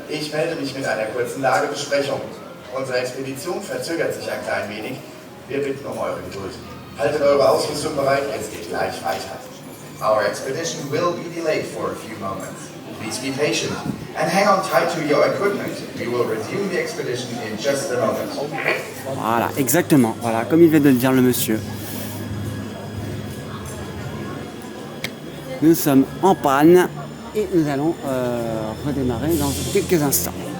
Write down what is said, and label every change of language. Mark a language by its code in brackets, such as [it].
[de] Ich melde mich mit einer kurzen Lagebesprechung. Unsere Expedition verzögert sich ein klein wenig. Wir bitten um eure Geduld. Haltet eure Ausrüstung bereit, es geht gleich weiter. [en] Our expedition will be delayed for a few moments. Please be patient and hang on tight to your equipment. We will resume the expedition in just a moment. [fr] Voilà, exactement. Voilà, comme il vient de le dire le monsieur. Nous sommes en panne et nous allons redémarrer dans quelques instants.